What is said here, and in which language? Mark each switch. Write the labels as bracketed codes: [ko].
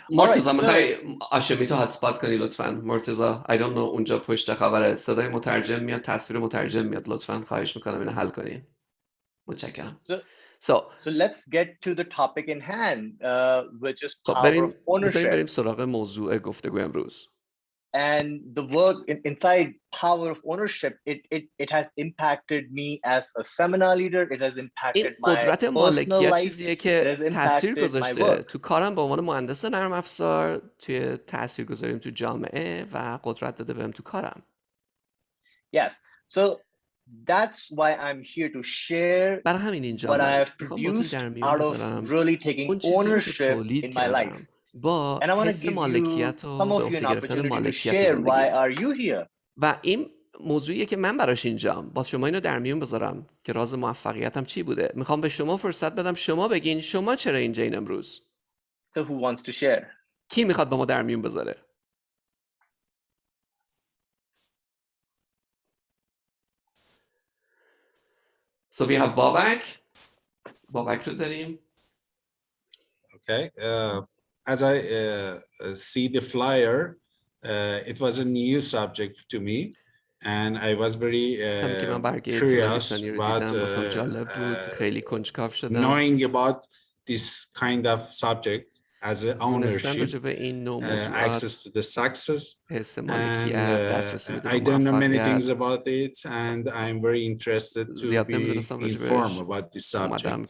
[fa] مرتضی میخوای آشمیتو هاتسپات کنی لطفاً؟ مرتضی [en] I don't know [fa] اونجا پشت خبره صدای مترجم میاد، تصویر مترجم میاد، لطفاً خواهش میکنم اینو حل کنین. متشکرم. [en] So let's get to the topic in hand, which is power of ownership. [fa] بریم سراغ موضوع گفتگو امروز. [en] And the work inside power of ownership, it has impacted me as a seminar leader. It has impacted my [fa] قدرت [en] personal [fa] مالکیت [en] life. [fa] چیزیه که تاثیر گذاشته تو کارم به عنوان مهندس نرم افزار، توی تاثیر گذاریم تو جامعه و قدرت داده بهم تو کارم. [en] Yes. So that's why I'm here to share what I have produced out of really taking ownership in my life. And I want to give you some of you an opportunity to share why are you here. [fa] و این موضوعیه که من براش اینجام. با شما اینو در میون بذارم که راز موفقیتم چی بوده. میخوام به شما فرصت بدم شما بگین شما چرا اینجا این امروز. [en] So who wants to share? [fa] کی میخواد با ما در میون بذاره؟ [en] So we have Babak. [fa] Babak رو داریم. [en] Okay. As I see the flyer, it was a new subject to me. and I was very curious about knowing about this kind of subject as an ownership, access to the success, and I don't know many things about it, and I'm very interested to be informed about this subject.